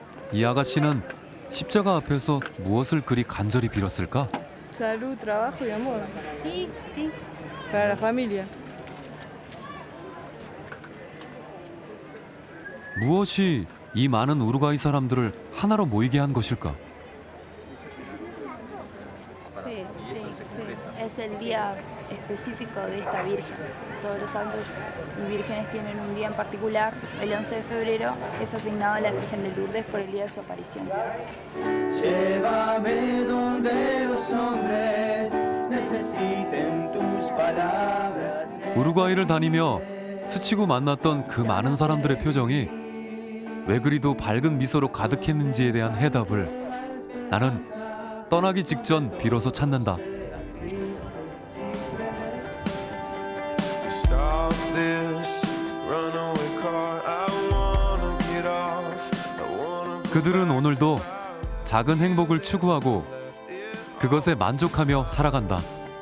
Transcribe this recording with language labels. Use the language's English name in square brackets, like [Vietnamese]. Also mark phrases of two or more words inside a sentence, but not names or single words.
[Korean] 이 아가씨는 십자가 앞에서 무엇을 그리 간절히 빌었을까? [Spanish] Salud, trabajo y amor. Sí, sí. Para la familia. [Korean] 무엇이 이 많은 우루과이 사람들을 하나로 모이게 한 것일까? [Spanish] Sí, sí, sí. Es el día específico de esta Virgen. Todos los santos y vírgenes tienen un día en particular. El 11 de febrero es asignado a la Virgen de Lourdes por el día de su aparición. Llévame donde los hombres necesiten tus palabras. [Korean] 우루과이를 다니며 스치고 만났던 그 많은 사람들의 표정이 왜 그리도 밝은 미소로 가득했는지에 대한 해답을 나는 떠나기 직전 비로소 찾는다. 그들은 오늘도 작은 행복을 추구하고 그것에 만족하며 살아간다.